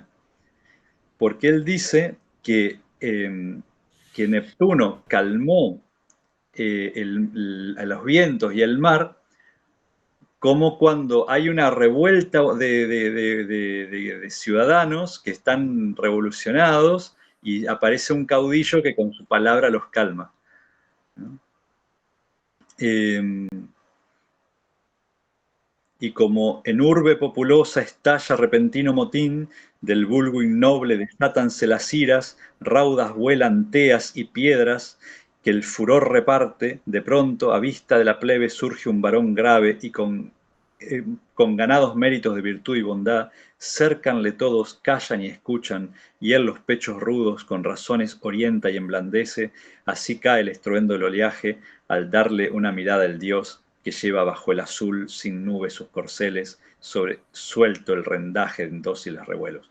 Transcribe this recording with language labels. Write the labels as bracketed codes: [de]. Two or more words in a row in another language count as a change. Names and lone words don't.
[es] Porque él dice que Neptuno calmó a los vientos y el mar, como cuando hay una revuelta de ciudadanos que están revolucionados y aparece un caudillo que con su palabra los calma, ¿no? Y como en urbe populosa estalla repentino motín, del vulgo innoble desátanse las iras, raudas vuelan teas y piedras, que el furor reparte, de pronto, a vista de la plebe, surge un varón grave y con ganados méritos de virtud y bondad, cércanle todos, callan y escuchan, y él los pechos rudos con razones orienta y emblandece, así cae el estruendo del oleaje, al darle una mirada el dios, que lleva bajo el azul sin nube sus corceles, sobre suelto el rendaje en dóciles revuelos.